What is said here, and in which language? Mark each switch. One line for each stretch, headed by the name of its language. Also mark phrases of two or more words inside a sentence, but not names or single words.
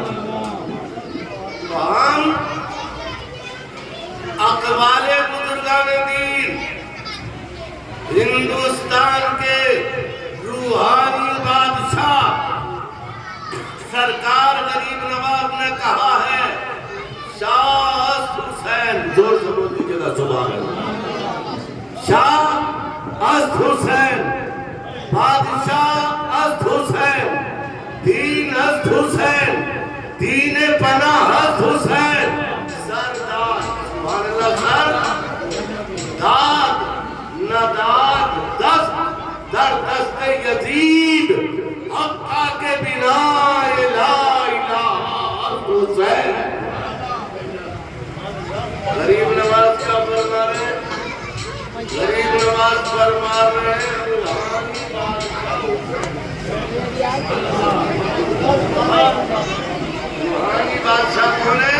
Urdu: ہم اقوال بزرگ بزرگان دین، ہندوستان کے روحانی بادشاہ سرکار غریب نواز نے کہا ہے
Persian: شاہ است حسین،
Urdu: زور سے بول دیجیے گا
Arabic: سبحان اللہ،
Persian: شاہ است حسین، بادشاہ است حسین، دین است حسین، دین پناہ است حسین،
Urdu: سردار
Arabic: سبحان اللہ،
Persian: سر داد نداد دست در دست یزید، حقا کے بنا
Arabic: لا الہ
Persian: حسین۔
Urdu: غریب نواز کا فرما رہے ہیں، غریب نواز فرما رہے ہیں روحانی بادشاہ کون ہے؟